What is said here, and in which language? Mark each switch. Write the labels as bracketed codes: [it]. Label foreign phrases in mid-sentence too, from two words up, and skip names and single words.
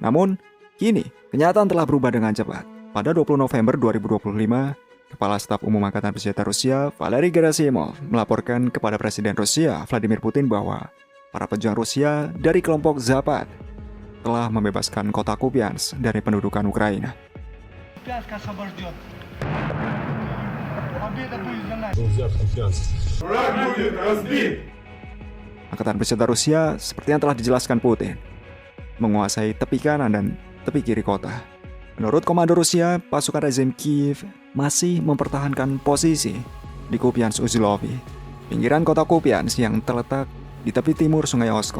[id] Namun, kini kenyataan telah berubah dengan cepat. Pada 20 November 2025, Kepala Staf Umum Angkatan Bersenjata Rusia, Valery Gerasimov, melaporkan kepada Presiden Rusia, Vladimir Putin, bahwa para pejuang Rusia dari kelompok Zapad telah membebaskan kota Kupiansk dari pendudukan Ukraina. [ru] Купянск освобожден. Победа будет за нами. [id] Angkatan Bersenjata Rusia, seperti yang telah dijelaskan Putin, menguasai tepi kanan dan tepi kiri kota. Menurut komando Rusia, pasukan rezim Kiev masih mempertahankan posisi di Kupiansk Uzlovy, pinggiran kota Kupiansk yang terletak di tepi timur Sungai Oskol.